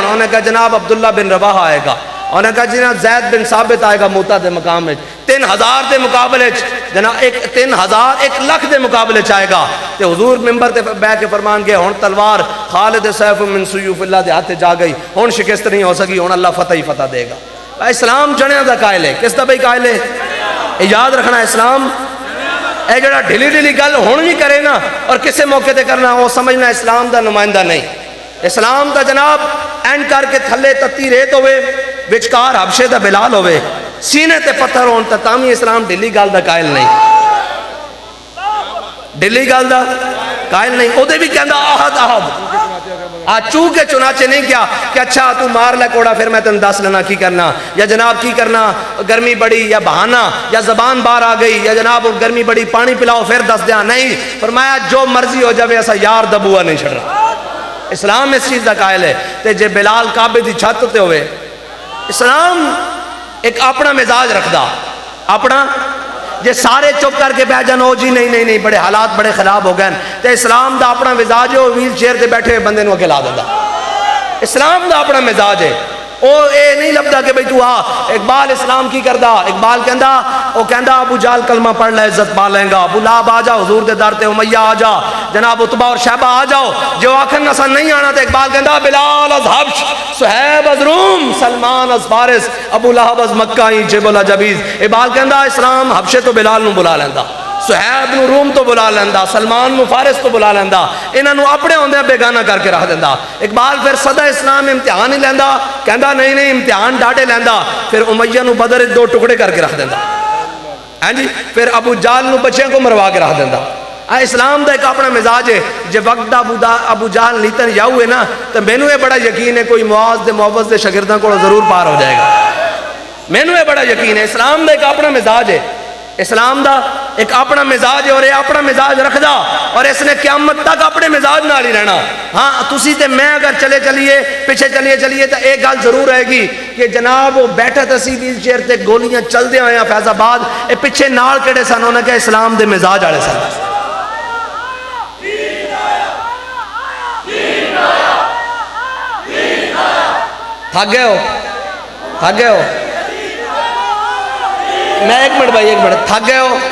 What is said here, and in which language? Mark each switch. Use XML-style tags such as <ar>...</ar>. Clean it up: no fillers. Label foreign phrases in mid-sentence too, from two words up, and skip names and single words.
<pa>انہوں نے کہا جناب عبداللہ بن رواحہ آئے گا. انہوں نے کہا جناب زید بن ثابت آئے گا موتا دے مقام میں 3000 دے مقابلے جناب 3000 1 لاکھ دے مقابلے آئے گا. تے حضور ممبر تے بیٹھ کے فرمان گئے ہن تلوار خالد</pa> <ar>سیف من سیوف اللہ</ar> <pa>دے ہاتھ جا گئی, ہن شکست نہیں ہو سکی, ہن اللہ فتح ہی فتح دے گا. اسلام جنیاں دا قائل ہے. کس دا بھائی قائل ہے؟ یاد رکھنا اسلام اے جڑا ڈھلی ڈھلی گل ہن بھی کرے نا اور کسے موقع تے کرنا وہ سمجھنا اسلام دا نمائندہ نہیں. اسلام دا جناب اینڈ کر کے تھلے تتی ریت ہوئے وچکار حبشے دا بلال ہوئے سینے تے پتھر ہون تامی اسلام ڈھلی گل دا قائل نہیں, ڈھلی گل دا قائل نہیں. او دے بھی کہندا احد احد چو کے چنانچہ نہیں کیا کہ اچھا تو مار لے کوڑا پھر میں تن دس لینا کی کرنا, یا جناب کی کرنا گرمی بڑی یا بہانا یا زبان باہر آ گئی یا جناب گرمی بڑی پانی پلاؤ پھر دس دیا. نہیں, فرمایا جو مرضی ہو جائے ایسا یار دبوا نہیں چھڑ رہا.</pa> <ur>اسلام اس چیز کا قائل ہے.</ur> <pa>تے جے بلال کعبے دی چھت تے ہوئے اسلام ایک اپنا مزاج رکھدا اپنا. جے سارے چپ کر کے بیٹھ جان او جی نہیں نہیں نہیں بڑے حالات بڑے خراب ہو گئے تے اسلام دا اپنا مزاج ہے. ویل چیئر تے بیٹھے ہوئے بندے نو اکیلا دیندا. اسلام دا اپنا مزاج ہے. او اے نہیں لبدا کہ بھئی تو آ. اقبال اسلام کی کردا, اقبال کہندا او کہندا ابو جال کلمہ پڑھ لے عزت پا لیں گا, ابو لہب آ جا حضور دے در تے, امیہ آ جا جناب عتبہ اور شیبہ آ جاؤ. جو آکھن نسا نہیں آنا تے اقبال کہندا</pa> <fa>بلال از حبش, صہیب از روم, سلمان از فارس, ابو لہب از مکہ ہی جبل عجبیز.</fa> <pa>اقبال کہندا اسلام حبشے تو بلال نو بلا لیندا, صہیب نو روم تو بلا لیندا, سلمان نو فارس تو بلا لیندا, انہاں نو اپنے ہوندے بیگانہ کر کے رکھ دیندا. اقبال پھر صدا اسلام امتحان ہی لیندا, کہندا نہیں نہیں امتحان ڈاٹے لیندا, پھر امیہ نو بدر 2 ٹکڑے کر کے رکھ دیندا. ہاں جی, پھر ابو جال نو بچیاں کو مروا کے رکھ دیندا. اسلام دا ایک اپنا مزاج ہے. جے وقت ابو جال نیتن یا ہوئے نا تو مینوں یہ بڑا یقین ہے کوئی معاذ دے معوذ دے شاگرداں کو ضرور پار ہو جائے گا. مینوں یہ بڑا یقین ہے. اسلام دا ایک اپنا مزاج ہے. اسلام دا ایک اپنا مزاج ہے اور یہ اپنا مزاج رکھدا اور اس نے قیامت تک اپنے مزاج نال ہی رہنا. ہاں تسی تے میں اگر چلیے پیچھے چلیے تو ایک گل ضرور رہے گی کہ جناب وہ بیٹھا تسی ویل چیئر تے گولیاں چل دے ہوئے فیض آباد, اے پیچھے نال کڑے سن, انہوں نے کہا اسلام دے مزاج والے سن. تھک گئے ہو میں ایک منٹ بھائی ایک منٹ تھک گئے ہو.</pa>